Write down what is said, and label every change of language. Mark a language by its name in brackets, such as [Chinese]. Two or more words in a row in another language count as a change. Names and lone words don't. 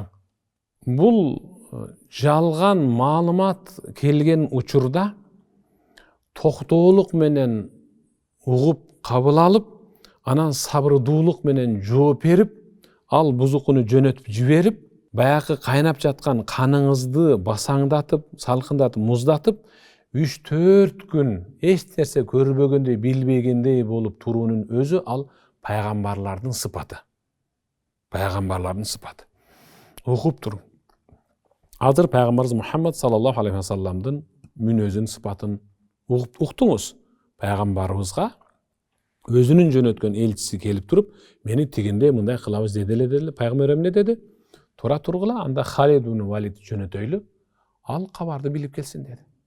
[Kyrgyz] Бул жалган маалымат келген учурда токтоолук менен угуп кабыл алып, анан сабырдуулук менен жооп берип, ал бузукуну жөнөтүп жиберип, баягы кайнап жаткан каныңызды басаңдатып, салкындатып, муздатып, 3-4 күн эч нерсе көрбөгөндөй, билбегендей болуп туруунун өзү ал пайгамбарлардын сыпаты. Пайгамбарлардын сыпаты. Окуп туруң. Азыр пайгамбарыбыз Мухаммад [Arabic] صلى الله عليه وسلم [Kyrgyz] мүнөзүн, сыпатын уктуңуз. Пайгамбарыбызга өзүнүн жөнөткөн элчиси келип туруп, мени тигиндей мындай кылабыз деди эле. Пайгамбар эмне деди? Тура тургула, анда Халид ибн Валид жөнөтөйлү, ал кабарды билип келсин деди.